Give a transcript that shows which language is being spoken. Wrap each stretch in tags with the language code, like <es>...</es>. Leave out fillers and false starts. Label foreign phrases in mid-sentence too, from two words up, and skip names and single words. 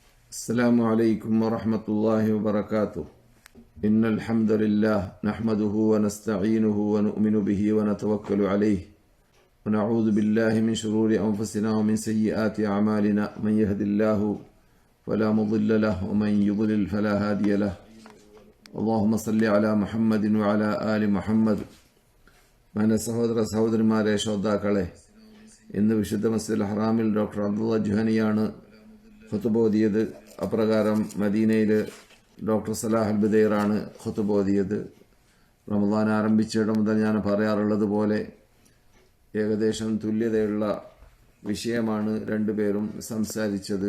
<ar>السلام عليكم ورحمة الله وبركاته. إن الحمد لله نحمده ونستعينه ونؤمن به ونتوكل عليه ونعوذ بالله من شرور أنفسنا ومن سيئات أعمالنا. من يهد الله فلا مضل له ومن يضلل فلا هادي له. اللهم صل على محمد وعلى آل محمد.</ar> <ml>meine സഹോദരന്മാരെ, ശ്രോതാക്കളെ, ഇന്ന് വിശുദ്ധ മസ്ജിദുൽ ഹറാമിൽ ഡോക്ടർ അബ്ദുള്ള ജുഹനിയാണ് ഖുതുബ ഓതിയത്. അപ്രകാരം മദീനയിൽ ഡോക്ടർ സലാഹ് അൽ ബുദൈറാണ് ഖുതുബ ഓതിയത്. റമദാൻ ആരംഭിച്ചിടം മുതൽ ഞാൻ പറയാറുള്ളത് പോലെ ഏകദേശം തുല്യതയുള്ള വിഷയമാണ് രണ്ടുപേരും സംസാരിച്ചത്.</ml>